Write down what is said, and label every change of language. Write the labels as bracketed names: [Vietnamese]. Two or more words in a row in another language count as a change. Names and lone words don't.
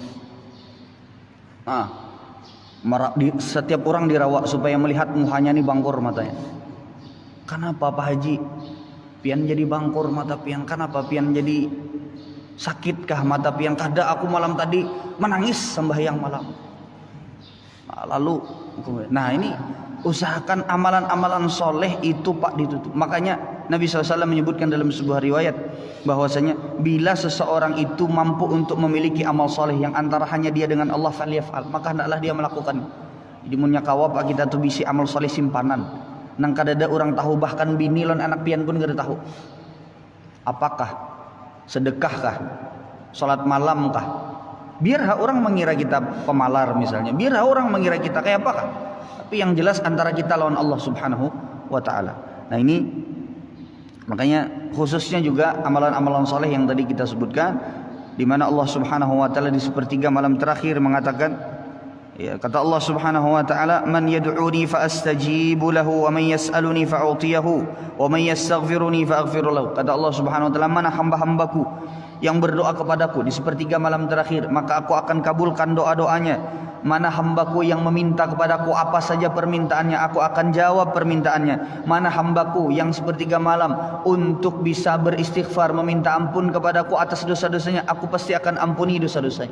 [Banjar] Setiap orang dirawak supaya melihat muhanya nih bangkur matanya. [Indonesian] Kenapa Pak Haji? [Banjar] Pian jadi bangkur mata pian. Kenapa pian jadi sakitkah mata pian? Kada aku malam tadi menangis sembahyang malam. [Indonesian] Nah ini usahakan amalan-amalan soleh itu Pak ditutup. Makanya Nabi SAW menyebutkan dalam sebuah riwayat bahwasanya bila seseorang itu mampu untuk memiliki amal soleh yang antara hanya dia dengan Allah, falyaf'al, maka hendaklah dia melakukan. [Banjar] Jadi munya kawa Pak kita tuh bisi amal soleh simpanan. Nang kadada orang tahu, bahkan bini lon anak pian pun kada tahu. [Indonesian] Apakah? Sedekahkah? Salat malamkah? Biar orang mengira kita pemalar misalnya. Biar orang mengira kita kayak apakah? Tapi yang jelas antara kita lawan Allah [Arabic] سبحانه وتعالى. [Indonesian] Nah ini makanya khususnya juga amalan-amalan soleh yang tadi kita sebutkan, di mana Allah [Arabic] سبحانه وتعالى [Indonesian] di sepertiga malam terakhir mengatakan, ya, kata Allah [Arabic] سبحانه وتعالى, من يدعوني فأستجيب له ومن يسألني فأعطيه ومن يستغفرني فأغفر له. [Indonesian] Kata Allah [Arabic] سبحانه وتعالى, [Indonesian] mana hamba-hambaku yang berdoa kepadaku di sepertiga malam terakhir, maka aku akan kabulkan doa-doanya. Mana hambaku yang meminta kepadaku apa saja permintaannya, aku akan jawab permintaannya. Mana hambaku yang sepertiga malam untuk bisa beristighfar, meminta ampun kepadaku atas dosa-dosanya, aku pasti akan ampuni dosa-dosanya.